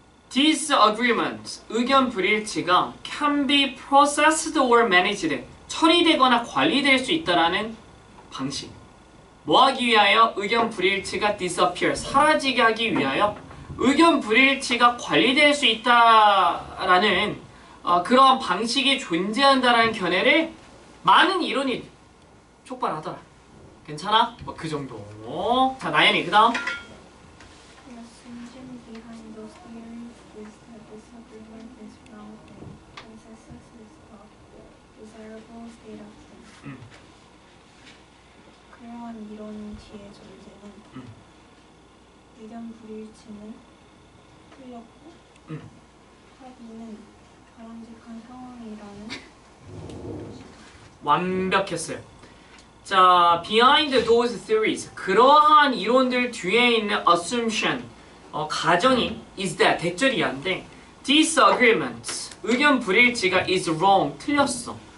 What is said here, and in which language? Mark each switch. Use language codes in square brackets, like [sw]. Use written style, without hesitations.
[ko] Disagreement 의견 불일치가 [en] can be processed or managed [ko] 처리되거나 관리될 수 있다라는 방식. 뭐 하기 위하여? 의견 불일치가 disappear 사라지게 하기 위하여 의견 불일치가 관리될 수 있다라는 그러한 방식이 존재한다라는 견해를 많은 이론이 촉발하더라. 괜찮아? 뭐 그 정도. 자, 나연이 그 다음. [en] The assumption behind those theories is that disagreement is wrong and consensus is a desirable state of things. [ko] 그러한 이론 뒤의 존재는 의견 불일치는 틀렸고 합의는 바람직한 상황이라는 것이다. 완벽했어요. 자, [en] behind those theories [ko] 그러한 이론들 뒤에 있는 assumption 가정이 [en] is that [ko] 대절이야인데 disagreement 의견 불일치가 [en] is wrong [ko] 틀렸어.